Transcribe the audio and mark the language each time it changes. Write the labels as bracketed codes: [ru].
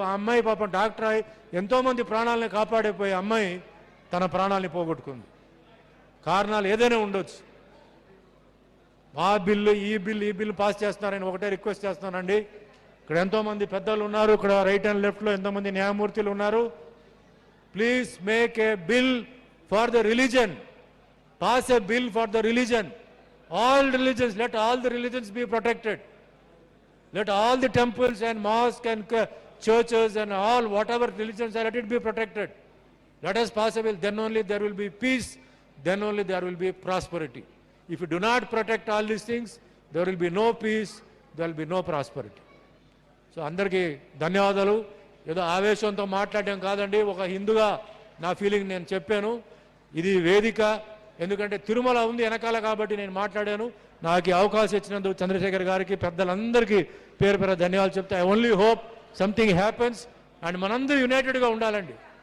[te] ఆ అమ్మాయి పాపం డాక్టర్ అయి ఎంతోమంది ప్రాణాలను కాపాడిపోయే అమ్మాయి తన ప్రాణాలని పోగొట్టుకుంది. కారణాలు ఏదైనా ఉండొచ్చు. ఆ బిల్లు ఈ బిల్లు పాస్ చేస్తున్నారని ఒకటే రిక్వెస్ట్ చేస్తున్నానండి. ఇక్కడ ఎంతోమంది పెద్దలు ఉన్నారు, ఇక్కడ రైట్ అండ్ లెఫ్ట్లో ఎంతోమంది న్యాయమూర్తులు ఉన్నారు. [en] Please make a bill for the religion. Pass a bill for the religion. All religions, let all the religions be protected. Let all the temples and mosques and churches and all whatever religions are, let it be protected. Let us pass a bill. Then only there will be peace. Then only there will be prosperity. If you do not protect all these things, there will be no peace. There will be no prosperity. [te] So అందరికీ ధన్యవాదాలు. ఏదో ఆవేశంతో మాట్లాడడం కాదండి, ఒక హిందూగా నా feeling నేను చెప్పాను. ఇది వేదిక, ఎందుకంటే తిరుమల ఉంది వెనకాల కాబట్టి నేను మాట్లాడాను. నాకు ఈ అవకాశం ఇచ్చినందుకు చంద్రశేఖర్ గారికి, పెద్దలందరికీ పేరు పేరు ధన్యవాదాలు చెప్తే [en] I only hope something happens [te] and మనందరూ యునైటెడ్గా ఉండాలండి.